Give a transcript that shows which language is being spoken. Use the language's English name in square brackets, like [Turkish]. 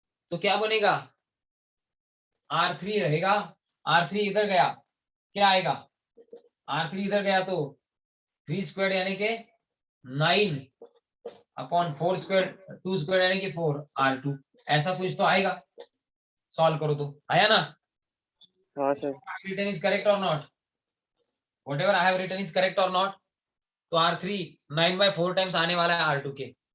[Hindi] तो क्या बनेगा R3 रहेगा, R3 इधर गया क्या आएगा, R3 इधर गया तो 3 स्क्वायर यानी के 9 अपॉन 4 स्क्वायर, 2 स्क्वायर यानी कि 4 R2. ऐसा कुछ तो आएगा. सॉल्व करो तो. आया ना? हाँ sir. [English] written is correct or not? Whatever I have written is correct or not? [Hindi] तो R3 9/4 टाइम्स आने वाला है R2 के.